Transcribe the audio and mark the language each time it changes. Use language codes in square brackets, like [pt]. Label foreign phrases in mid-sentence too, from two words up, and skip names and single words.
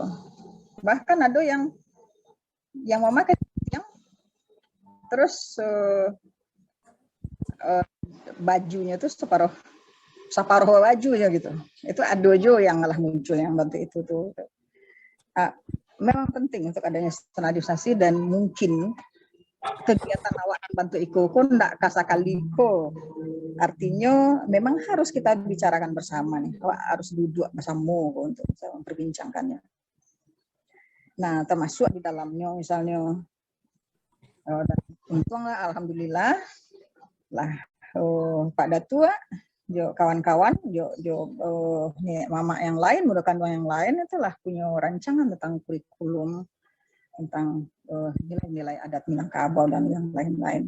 [id] Bahkan ada yang memakai yang terus bajunya tuh separuh baju ya gitu. Itu adojo yang malah muncul yang bantu itu tuh. Memang penting untuk adanya standarisasi dan mungkin kegiatan awak bantu iko pun [min] ndak kasakaliko. [id] Artinya memang harus kita bicarakan bersama nih. Awak harus duduk bersama untuk bisa memperbincangkannya. Nah, termasuk di dalamnya misalnya untunglah alhamdulillah lah Pak Datua, kawan-kawan, nih mama yang lain, mudah-mudahan yang lain itulah punya rancangan tentang kurikulum tentang nilai-nilai adat Minangkabau dan yang lain-lain.